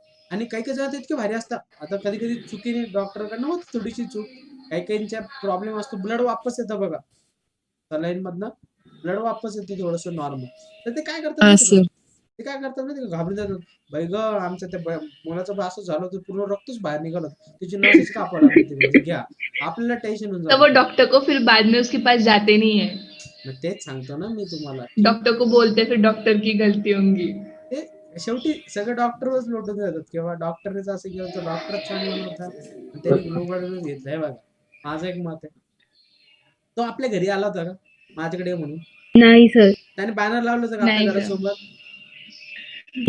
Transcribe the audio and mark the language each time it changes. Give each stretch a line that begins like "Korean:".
Marathi: आणि काही काही जण इतके भारी असतात, आता कधी कधी चुकीने डॉक्टरकडनं होत थोडीशी चूक, काही काहींच्या प्रॉब्लेम असतो, ब्लड वापस येतं बघा सलाईन मधनं, ब्लड वापस येते थोडस नॉर्मल, तर ते काय करतात हा माहिती का, सर. ते काय करतात माहिती का, घाबरून जातात. भाई ग आमच्या त्या मुलाचं असं झालं होतं, पूर्ण रक्तच बाहेर निघालं, तिची नसच कापायला लागली होती, म्हणजे घ्या आपल्याला टेन्शन होऊन
Hindi: तो वो
Marathi: जातं.
Hindi: डॉक्टर को फिर बाद में उसके पास जाते नहीं है,
Marathi: मग तेच सांगतो ना मी तुम्हाला की
Hindi: डॉक्टर को बोलते फिर डॉक्टर की गलती होंगी.
Marathi: ते शेवटी सगळं डॉक्टरवरच लोटून जातात, किंवा डॉक्टरनेच असं केलं तर डॉक्टरच चांगला नव्हता आणि त्याने ग्लोबलच घेतलंय बघा. माझं एक मत आहे. तो आपल्या घरी आला होता का माझ्याकडे ये म्हणून? नाही सर. त्याने बॅनर लावलं होतं का नाही आपल्या सर. घरासोबत?